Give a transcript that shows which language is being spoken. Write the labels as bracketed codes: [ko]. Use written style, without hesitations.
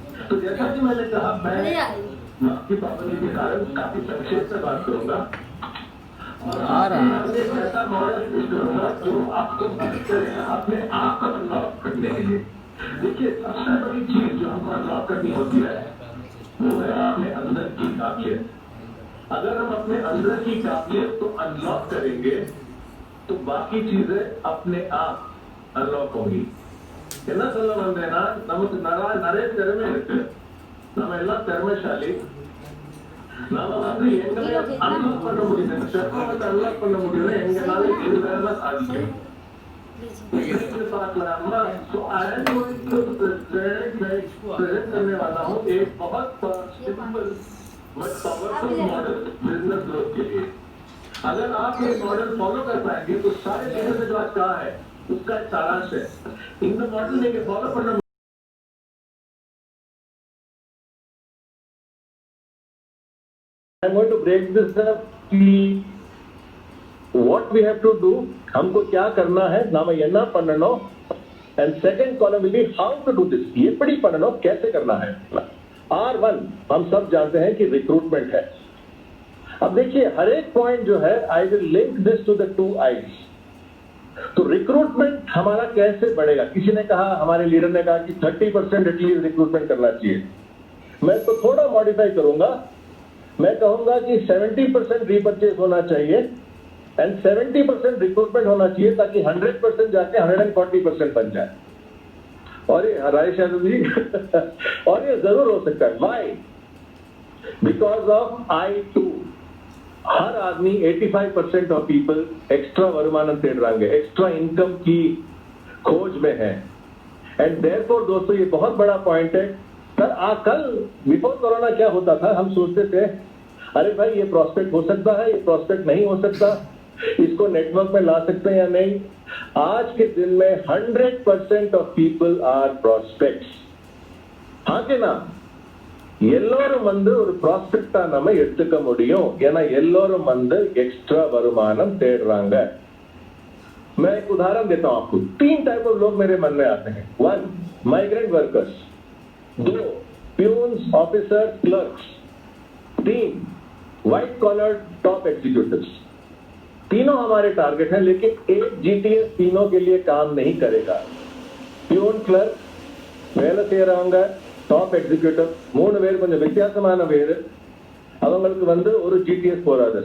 [hi] तो जैसा कि मैंने कहा, मैं वक्त की पाबंदी के कारण काफी संक्षेप में बात करूंगा और ऐसा मॉडल यूज करूंगा जो आपको मदद करेगा अपने आप को अनलॉक करने के लिए। देखिए, सबसे बड़ी चीज जो हमको अनलॉक करनी होती है वो है अपने अंदर की काबिलियत। अगर हम अपने अंदर की काबिलियत को अनलॉक करेंगे तो बाकी चीजें अपने आप अनलॉक होंगी। [ta] என்ன சொல்ல வந்தேன்னா, நமக்கு நிறைய திறமை இருக்கு, நம்ம எல்லாம் திறமைசாலி, நாம எங்களை அன்லாக் பண்ண முடியும், செல்வத்தை அன்லாக் பண்ண முடியும், எங்களால இது வேலை சாதிக்கும் பார்க்கலாமா। [hi] तो I am going to present करने वाला हूँ एक बहुत simple but powerful model business growth के लिए। अगर आप ये मॉडल फॉलो कर पाएंगे तो सारे चीजों से जो आज कहा है उसका सारांश है। इन मॉडल लेके फॉलो करना। [en] I'm going to break this up कि what we have to do, [hi] हमको क्या करना है, [ta] नाम என்ன பண்ணணும், [en] and second column will be how to do this, [ta] எப்படி பண்ணணும், [hi] कैसे करना है। R1 हम सब जानते हैं कि रिक्रूटमेंट है। अब देखिए, हर एक पॉइंट जो है, [en] I will link this to the 2 I's। [hi] तो रिक्रूटमेंट हमारा कैसे बढ़ेगा? किसी ने कहा, हमारे लीडर ने कहा कि 30% एटलीस्ट रिक्रूटमेंट करना चाहिए। मैं तो थोड़ा मॉडिफाई करूंगा, मैं कहूंगा कि 70% रीपरचेज होना चाहिए एंड 70% रिक्रूटमेंट होना चाहिए, ताकि 100% जाके 140% बन जाए। और ये राजेश यादव जी और ये जरूर हो सकता है। व्हाई? बिकॉज ऑफ I2 हर आदमी 85% ऑफ पीपल एक्स्ट्रा [ta] வருமானம் தேடுறாங்க, [hi] एक्स्ट्रा इनकम की खोज में है। एंड देयरफॉर दोस्तों, ये बहुत बड़ा पॉइंट है। कल बिफोर कोरोना क्या होता था, हम सोचते थे अरे भाई ये प्रोस्पेक्ट हो सकता है, ये प्रोस्पेक्ट नहीं हो सकता, इसको नेटवर्क में ला सकते हैं या नहीं। आज के दिन में 100% ऑफ पीपल आर प्रोस्पेक्ट्स। हाँ कि ना? [ta] எல்லோரும் வந்து ஒரு ப்ராஸ்பெக்டா நம்ம எடுத்துக்க முடியும், ஏன்னா எல்லோரும் வந்து एक्स्ट्रा வருமானம் தேடுறாங்க। [hi] मैं एक उदाहरण देता हूं आपको। 3 टाइप ऑफ लोग मेरे मन में आते हैं। 1, migrant workers, 2, peons, officers, clerks, 3, white collar top executives. तीनों हमारे टारगेट हैं, लेकिन एक जीटीएस तीनों के लिए काम नहीं करेगा। [ta] प्यून, क्लर्क வேலை செய்யறவங்க, டாப் எக்ஸிக்யூட்டிவ் 3 பேர் கொஞ்சம் வித்தியாசமான பேர், அவங்களுக்கு வந்து ஒரு जीटीएस போறாது।